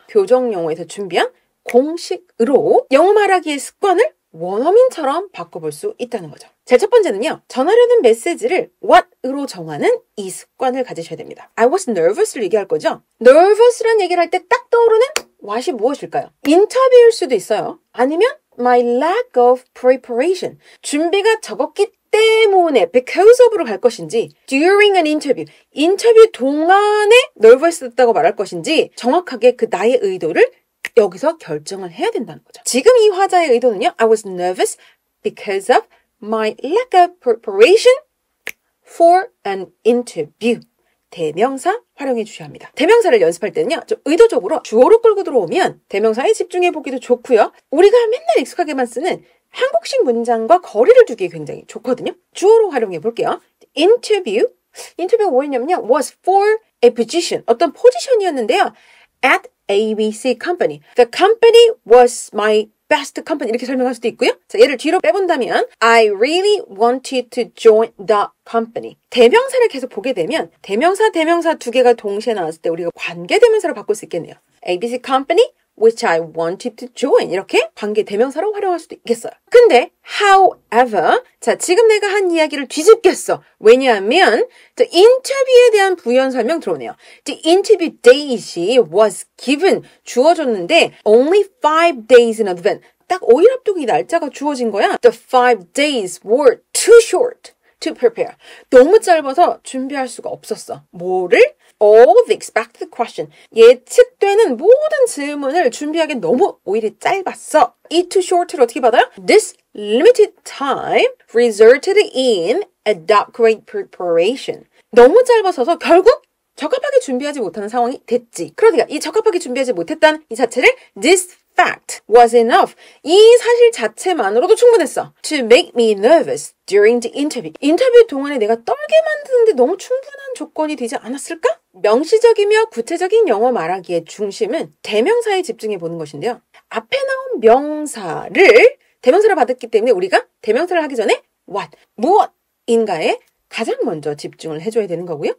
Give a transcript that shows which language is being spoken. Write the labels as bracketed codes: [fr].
[ko] 교정 영어에서 준비한 공식으로 영어 말하기의 습관을 원어민처럼 바꿔볼 수 있다는 거죠. 제 첫 번째는요. 전하려는 메시지를 what으로 정하는 이 습관을 가지셔야 됩니다. [en] I was nervous [ko] 를 얘기할 거죠. nervous라는 얘기를 할 때 딱 떠오르는 what이 무엇일까요? 인터뷰일 수도 있어요. [en] 아니면 my lack of preparation. [ko] 준비가 적었기 때문에 [en] because of [ko] 로 갈 것인지 [en] during an interview, [ko] 인터뷰 동안에 nervous했다고 말할 것인지 정확하게 그 나의 의도를 여기서 결정을 해야 된다는 거죠. 지금 이 화자의 의도는요. [en] I was nervous because of my lack of preparation for an interview. [ko] 대명사 활용해 주셔야 합니다. 대명사를 연습할 때는요. 좀 의도적으로 주어로 끌고 들어오면 대명사에 집중해 보기도 좋고요. 우리가 맨날 익숙하게만 쓰는 한국식 문장과 거리를 두기에 굉장히 좋거든요. 주어로 활용해 볼게요. 인터뷰가 뭐였냐면요. [en] was for a position. [ko] 어떤 포지션이었는데요. [en] At ABC company. The company was my best company. [ko] 이렇게 설명할 수도 있고요. 자, 얘를 뒤로 빼본다면 [en] I really wanted to join the company. [ko] 대명사를 계속 보게 되면 대명사 두 개가 동시에 나왔을 때 우리가 관계대명사로 바꿀 수 있겠네요. [en] ABC company which I wanted to join. [ko] 이렇게 관계 대명사로 활용할 수도 있겠어요. 근데 however, 자, 지금 내가 한 이야기를 뒤집겠어. 왜냐하면 the 인터뷰에 대한 부연 설명 들어오네요. [en] The interview date was given. [ko] 주어졌는데 [en] only 5 days in advance. [ko] 딱 5일 앞두고 이 날짜가 주어진 거야. [en] The 5 days were too short to prepare. [ko] 너무 짧아서 준비할 수가 없었어. 뭐를? [en] All the expected question. [ko] 예측되는 모든 질문을 준비하기엔 너무 오일이 짧았어. 이 too short를 어떻게 받아요? [en] This limited time resulted in adequate preparation. [ko] 너무 짧아서서 결국 적합하게 준비하지 못하는 상황이 됐지. 그러니까 이 적합하게 준비하지 못했다는 이 자체를 [en] this fact was enough. [ko] 이 사실 자체만으로도 충분했어. [en] To make me nervous during the interview. [ko] 인터뷰 동안에 내가 떨게 만드는데 너무 충분한 조건이 되지 않았을까? 명시적이며 구체적인 영어 말하기의 중심은 대명사에 집중해 보는 것인데요. 앞에 나온 명사를 대명사로 받았기 때문에 우리가 대명사를 하기 전에 what, 무엇인가에 가장 먼저 집중을 해줘야 되는 거고요.